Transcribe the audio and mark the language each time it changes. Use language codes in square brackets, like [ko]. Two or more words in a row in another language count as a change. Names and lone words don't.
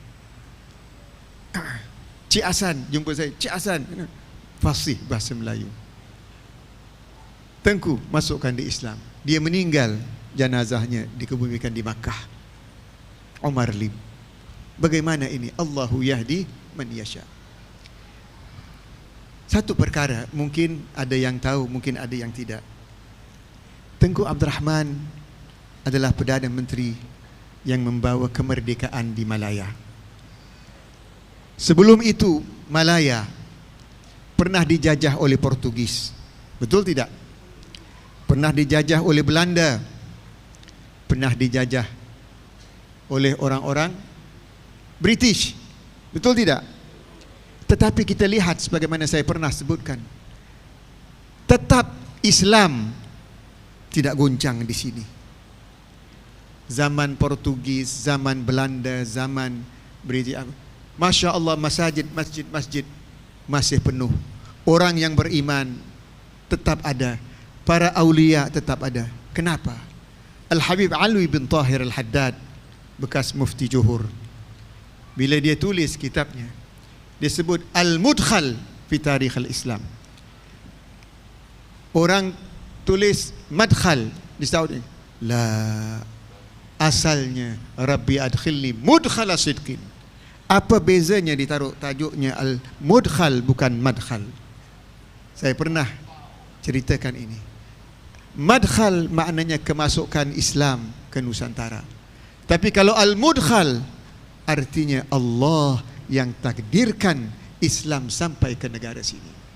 [ms] Cik Hasan jumpa saya, Cik Hasan fasih bahasa Melayu. Tengku masukkan di Islam. Dia meninggal, jenazahnya dikebumikan di Makkah. Umar Lim. Bagaimana ini? [ar] الله يهدي من يشاء. [ms] Satu perkara, mungkin ada yang tahu, mungkin ada yang tidak. Tengku Abdul Rahman adalah Perdana Menteri yang membawa kemerdekaan di Malaya. Sebelum itu, Malaya pernah dijajah oleh Portugis. Betul tidak? Pernah dijajah oleh Belanda. Pernah dijajah oleh orang-orang British. Betul tidak? Tetapi kita lihat sebagaimana saya pernah sebutkan, tetap Islam tidak goncang di sini. Zaman Portugis, zaman Belanda, zaman British, [ar] ما شاء الله, [ms] masjid masih penuh. Orang yang beriman tetap ada. Para aulia tetap ada. Kenapa? Al-Habib Alwi bin Tahir Al-Haddad, bekas mufti Johor, bila dia tulis kitabnya, dia sebut Al-Mudkhal fi Tarikh Al-Islam. Orang tulis Madkhal di Saudi. [ar] La, asalnya رب أدخلني مدخل صدق. [ms] Apa bezanya ditaruh tajuknya Al-Mudkhal bukan Madkhal? Saya pernah ceritakan ini. Madkhal maknanya kemasukan Islam ke Nusantara. Tapi kalau Al-Mudkhal artinya Allah yang takdirkan Islam sampai ke negara sini.